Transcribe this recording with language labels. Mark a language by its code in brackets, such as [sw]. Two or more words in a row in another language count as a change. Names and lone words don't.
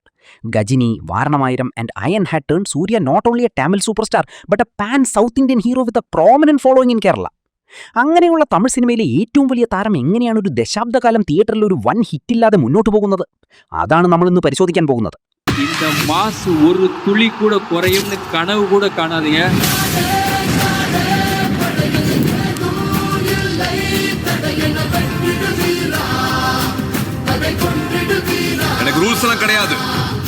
[en] Ghajini, Vaaranam Aayiram and Iron had turn Suriya not only a Tamil super star but a pan South Indian hero with a prominent following in Kerala. [ml] അങ്ങനെയുള്ള തമിഴ് സിനിമയിലെ ഏറ്റവും വലിയ താരം എങ്ങനെയാണ് ഒരു ദശാബ്ദകാലം തിയേറ്ററിൽ ഒരു വൻ ഹിറ്റില്ലാതെ മുന്നോട്ട് പോകുന്നത്? അതാണ് നമ്മൾ ഇന്ന് പരിശോധിക്കാൻ പോകുന്നത്. [ta] இந்த மாசு ஒரு துளி கூட குறையும்னு கனவு கூட காணாதீங்க. எனக்கு ரூல்ஸ் எல்லாம் கிடையாது.